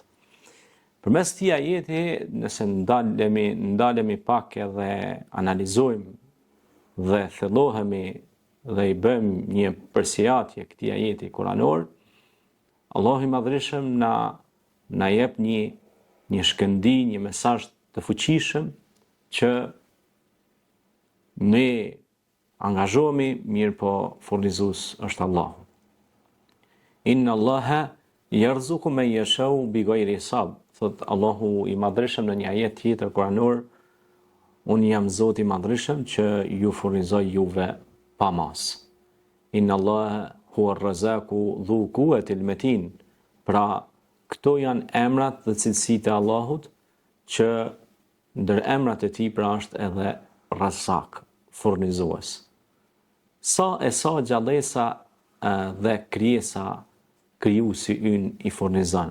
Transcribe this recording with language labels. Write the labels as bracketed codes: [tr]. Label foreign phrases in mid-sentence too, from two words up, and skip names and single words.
[sq] Përmes këtij ajeti, nëse ndalemi pak edhe analizojmë dhe thellohemi dhe i bëjmë një përsëritje këtij ajeti kuranor, Allahu i Madhreshëm na jep një shkëndi, një mesazh të fuqishëm që ne angazhohemi, mirë po furnizues është Allahu. [ar] إن الله يرزق من يشاء بغير حساب. [sq] Thot Allahu i Madhreshëm në një ajet tjetër kuranor, unë jam Zoti i Madhreshëm që ju furnizoj juve pa mas. [ar] إن الله هو الرزاق ذو القوة المتين. [sq] Pra këto janë emrat dhe cilësitë e Allahut, që ndër emrat e tij pra është edhe Razak, furnizues. Sa gjallësa dhe krijesa krijuesi ynë i furnizon.